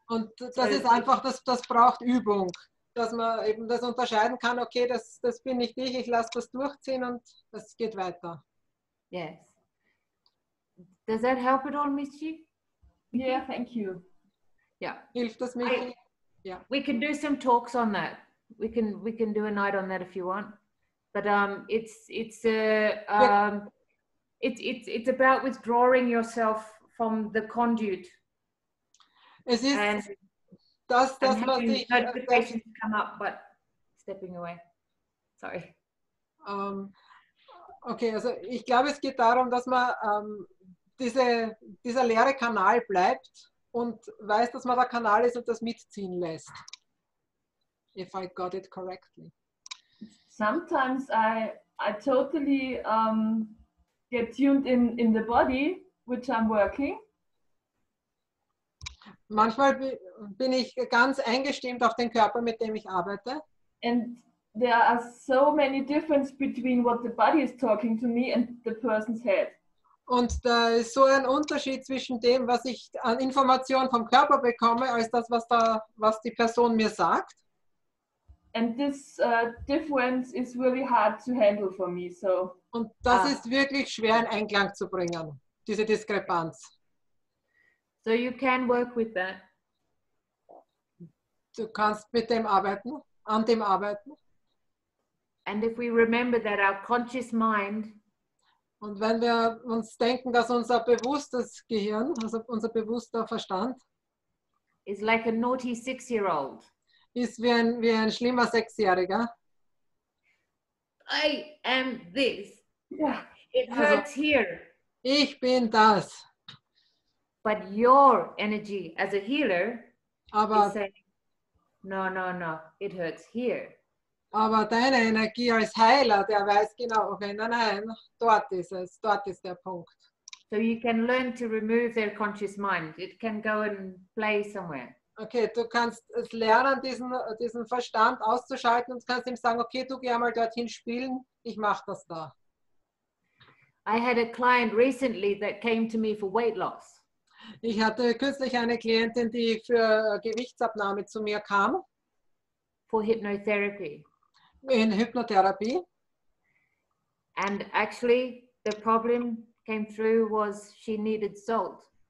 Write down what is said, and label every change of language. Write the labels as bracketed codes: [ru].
[de] Und das ist einfach, das braucht Übung, dass man eben das unterscheiden kann, okay, das bin nicht ich lasse das durchziehen und das geht weiter. [en] Yes. Does that help at all, Michi? Yeah, thank you. Yeah. [de] Hilft das mich? Ja. [en] We can do some talks on that. We can do a night on that if you want. But it's about withdrawing yourself from the conduit. [de] Es ist, [en] and [de] dass man sich [en] notifications come up, but stepping away. Sorry. [de] Okay, also ich glaube, es geht darum, dass man dieser leere Kanal bleibt und weiß, dass man der Kanal ist und das mitziehen lässt. [en] If I got it correctly. Sometimes I totally get tuned in the body, which I'm working. [de] Manchmal bin ich ganz eingestimmt auf den Körper, mit dem ich arbeite. [en] And there are so many differences between what the body is talking to me and the person's head. [de] Und da ist so ein Unterschied zwischen dem, was ich an Informationen vom Körper bekomme, als das, was die Person mir sagt. [en] And this difference is really hard to handle for me. So. [de] Und das ist wirklich schwer in Einklang zu bringen, diese Diskrepanz. [en] So you can work with that. [de] Du kannst mit dem arbeiten, an dem arbeiten. [en] And if we remember that our conscious mind, [de] und wenn wir uns denken, dass unser bewusstes Gehirn, also unser bewusster Verstand, [en] is like a naughty 6-year-old. [de] Ist wie ein schlimmer Sechsjähriger. [en] I am this. Yeah. It hurts here. [de] Ich bin das. [en] But your energy as a healer is saying, no, it hurts here. [de] Aber deine Energie als Heiler, der weiß genau, okay, nein, dort ist es, dort ist der Punkt. [en] So you can learn to remove their conscious mind. It can go and play somewhere. [de] Okay, du kannst es lernen, diesen Verstand auszuschalten und kannst ihm sagen, okay, du geh mal dorthin spielen, ich mache das da. [en] I had a client recently that came to me for weight loss. [de] Ich hatte kürzlich eine Klientin, die für Gewichtsabnahme zu mir kam. [en] For hypnotherapy. [de] In Hypnotherapie. [en] And actually, the problem came through was she needed salt.